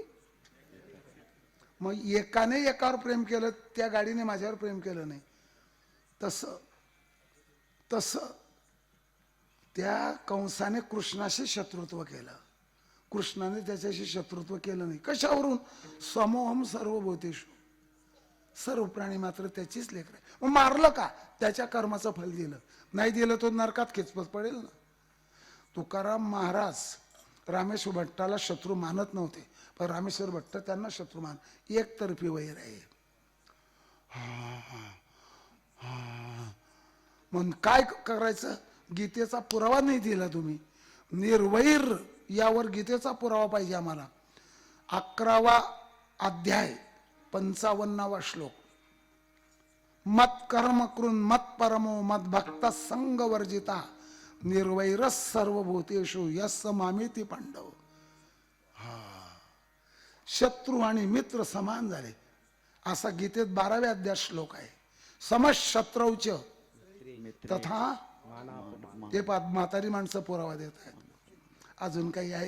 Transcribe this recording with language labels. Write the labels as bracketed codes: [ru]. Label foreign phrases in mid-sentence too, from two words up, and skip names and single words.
[mr] मग एकाने एकावर प्रेम केलं, त्या गाडीने माझ्यावर प्रेम केलं नाही. तसं त्या कंसाने कृष्णाशी शत्रुत्व केलं, कृष्णाने त्याच्याशी शत्रुत्व केलं नाही. कशावरून? [sa] समोहम सर्वभूतेषु, [mr] सर्व प्राणी मात्र त्याचीच लेकर आहे. मग मारलं का? त्याच्या कर्माचं फल दिलं. नाही दिलं तो नरकात खेचपत पडेल ना. तुकाराम महाराज रामेश्वर भट्टाला शत्रू मानत नव्हते, पण रामेश्वर भट्ट त्यांना शत्रू मान. एकतर्फी वैर आहे. मग काय करायचं? गीतेचा पुरावा नाही दिला तुम्ही. निर्वैर यावर गीतेचा पुरावा पाहिजे आम्हाला. 11वा अध्याय 55वा श्लोक. [sa] मत कर्म कृन मत परमो मत भक्त संग वर्जिता निर्वैरस सर्वभूतेषु यस्स मामेती पांडव. [mr] शत्रू आणि मित्र समान झाले असा गीतेत 12व्या अध्याय श्लोक आहे. [sa] समशत्रौच तथा [mr] ते म्हातारी माणसं पुरावा देत आहेत. अजून काही आहे?